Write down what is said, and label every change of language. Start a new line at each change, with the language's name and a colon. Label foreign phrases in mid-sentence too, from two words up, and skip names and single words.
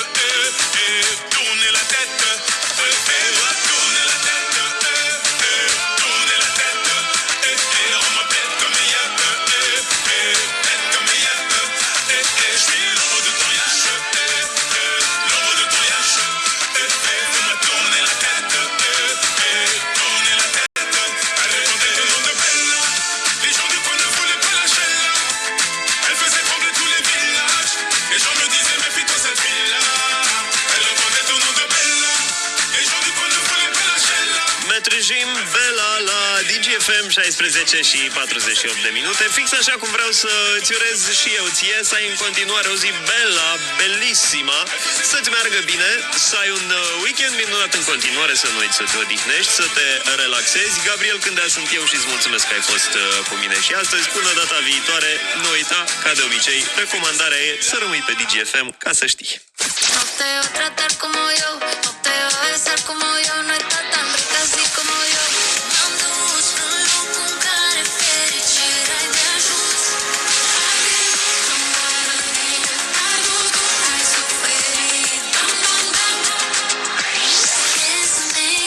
French: tourner la tête, fais-moi tourner la tête, tourner la tête, rends-moi bête comme yep, bête comme yep, je suis l'ombre de ton yache, l'ombre de ton yache, fais-moi tourner la tête, tourner la tête. Elle répondait au nom de Bella. Les gens du coin ne voulaient pas lâcher là. Elle faisait trembler tous les villages. Les gens me disaient méfie-toi cette fille-là. Elle répondait au nom de Bella. Les gens du coin ne voulaient pas lâcher là.
Romanian: Metrijim Bella la DGFM 16 și 48 de minute. Fix așa cum vreau să îți urez și eu ție, să ai în continuare o zi
Italian: bella, bellissima,
Romanian: să-ți meargă bine, să ai un weekend minunat în continuare, să nu uiți să te odihnești, să te relaxezi. Gabriel Cândea sunt eu și îți mulțumesc că ai fost cu mine și astăzi. Până data viitoare, nu uita, ca de obicei, recomandarea e să rămâi pe DGFM ca să știi.
Spanish: No te va a tratar como yo, no te va a besar como yo, no está tan rica así como yo.
Romanian: M-am dus în loc în care fericirea e de ajuns. Ai dus cum ai suferit, bam, bam, bam.
English: Kiss me